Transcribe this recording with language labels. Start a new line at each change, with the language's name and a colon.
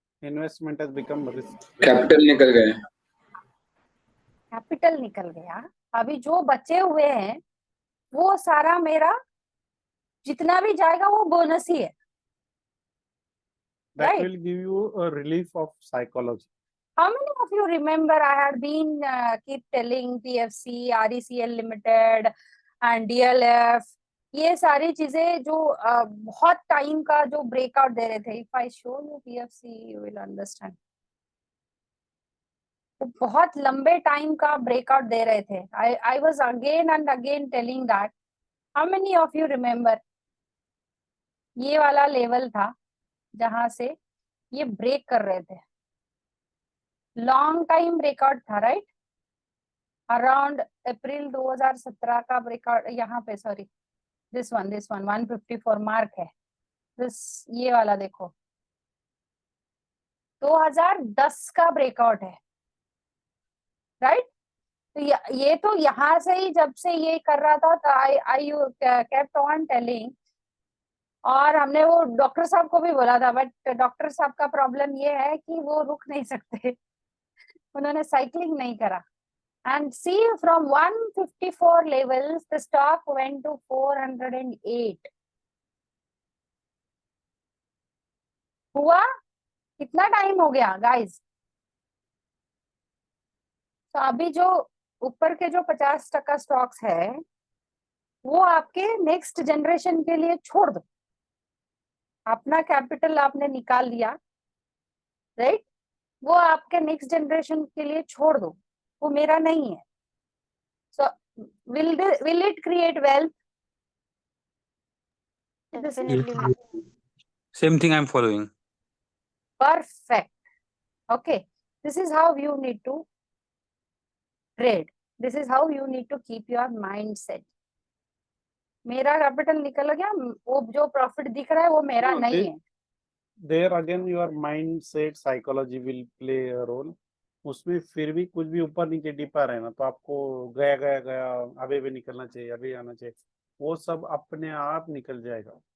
English: Investment has become risk.
Hindi: Capital निकल गए। Capital निकल गया। अभी जो बचे हुए हैं वो सारा मेरा जितना भी जाएगा वो बोनस ही है।
English: That Right. will give you a relief of psychology. How many of you remember I had been keep telling PFC, RECL Limited and DLF,
Hindi: ये सारी चीजें जो बहुत टाइम का जो ब्रेकआउट दे रहे थे।
English: If I show you PFC, you will understand.
Hindi: वो बहुत लंबे टाइम का ब्रेकआउट दे रहे थे.
English: I was again and again telling that. How many of you remember
Hindi: ये वाला लेवल था जहां से ये ब्रेक कर रहे थे. लॉन्ग टाइम ब्रेकआउट था, राइट? अराउंड अप्रैल 2017 का ब्रेकआउट यहाँ पे. सॉरी, दिस वन 154 मार्क है. दिस ये वाला देखो 2010 का ब्रेकआउट है, राइट? तो ये तो यहाँ से ही जब से ये कर रहा था तो
English: I kept on telling.
Hindi: और हमने वो डॉक्टर साहब को भी बोला था, बट डॉक्टर साहब का प्रॉब्लम ये है कि वो रुक नहीं सकते. उन्होंने साइकिलिंग नहीं करा.
English: And see, from 154 levels, the stock went to 408.
Hindi: हुआ कितना टाइम हो गया गाइस? तो अभी जो ऊपर के जो 50% स्टॉक्स है वो आपके नेक्स्ट जनरेशन के लिए छोड़ दो. अपना कैपिटल आपने निकाल लिया, राइट? वो आपके नेक्स्ट जनरेशन के लिए छोड़ दो, वो मेरा नहीं है.
English: So will it create wealth? Definitely, ma'am. Same thing I'm following. Perfect. Okay, this is how you need to trade. This is how you need to keep your mindset.
Hindi: मेरा capital निकल गया, वो जो प्रॉफिट दिख रहा है वो मेरा
English: No,
Hindi: नहीं है.
English: There again your mindset psychology will play a role.
Hindi: उसमें फिर भी कुछ भी ऊपर नीचे डिपा रहे ना तो आपको गया गया गया अभी भी निकलना चाहिए, अभी आना चाहिए, वो सब अपने आप निकल जाएगा.